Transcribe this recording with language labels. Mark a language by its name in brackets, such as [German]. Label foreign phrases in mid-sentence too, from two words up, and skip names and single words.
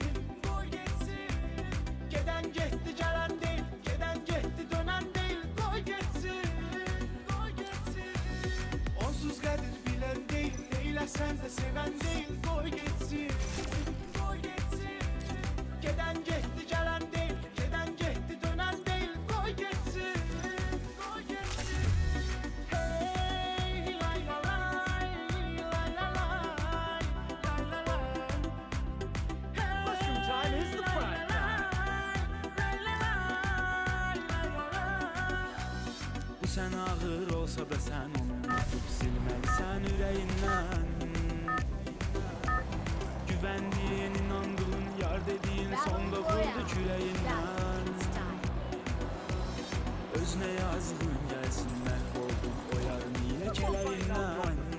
[Azerbaijani] Gedən getdi, gələn deyil, gedən getdi, dönən deyil, qoy getsin. Onsuz qədir bilən deyil, neyləsən də sevən deyil, qoy getsin. Gedən getdi, gələn deyil, gedən getdi, dönən deyil, qoy getsin. Hey lay la lay, lay la lay, lay la lay. [English] Mushroom time is the prime time. [Azerbaijani] Bu sən ağır olsa da sən onu unudub silməlisən ürəyindən. Güvəndiyin, inandığın, yar dediyin sonda vurdu küləyindən. Özünə yazığın gəlsin, məhv oldun o yarın yine kələyindən.